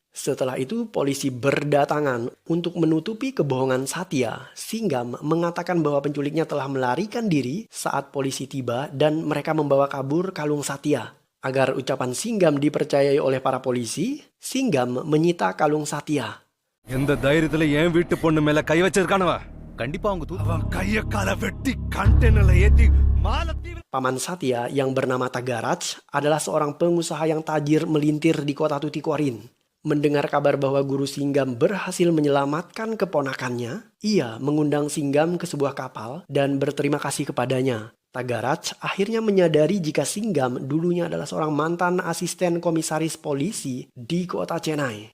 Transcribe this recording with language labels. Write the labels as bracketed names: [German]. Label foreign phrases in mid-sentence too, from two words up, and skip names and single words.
[Indonesian] Setelah itu polisi berdatangan untuk menutupi kebohongan Satya. Singgam mengatakan bahwa penculiknya telah melarikan diri saat polisi tiba dan mereka membawa kabur kalung Satya. Agar ucapan Singgam dipercayai oleh para polisi, Singgam menyita kalung Satya. [Tamil] எந்த தைரியத்துல என் வீட்டு பொண்ணு மேல கை வச்சிருக்கானவ கண்டிப்பா அவங்க அவன் கைய கால வெட்டி கண்டெய்னர்ல ஏத்தி [Indonesian] Paman Satya yang bernama Tagaraj adalah seorang pengusaha yang tajir melintir di kota Tuticorin. Mendengar kabar bahwa guru Singgam berhasil menyelamatkan keponakannya, ia mengundang Singgam ke sebuah kapal dan berterima kasih kepadanya. Tagaraj akhirnya menyadari jika Singgam dulunya adalah seorang mantan asisten komisaris polisi di kota Chennai.